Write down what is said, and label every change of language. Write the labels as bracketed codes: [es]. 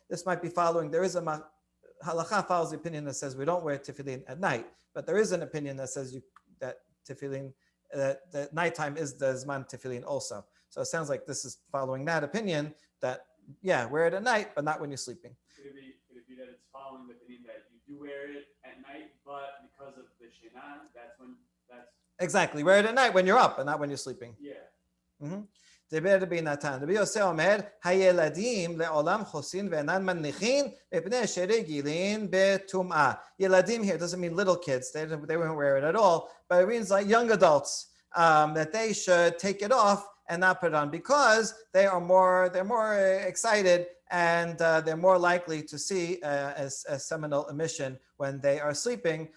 [en] This might be following, there is a halacha follows the opinion that says we don't wear tefillin at night, but there is an opinion that says that tefillin, that nighttime is the zman tefillin also. So it sounds like this is following that opinion that, yeah, wear it at night, but not when you're sleeping. Could it be that it's following the opinion that you do wear it at night, but because of the Shina, that's exactly, wear it at night when you're up and not when you're sleeping. Yeah. Mm-hmm. [he] דבר רבי נתן, רבי יוסי אומר, הילדים לעולם חוסין ואינן מניחין מפני שרגילים בטומאה. [en] ילדים here doesn't mean little kids, they won't wear it at all, but it means like young adults, that they should take it off and not put it on because they're more excited and they're more likely to see a seminal emission when they are sleeping.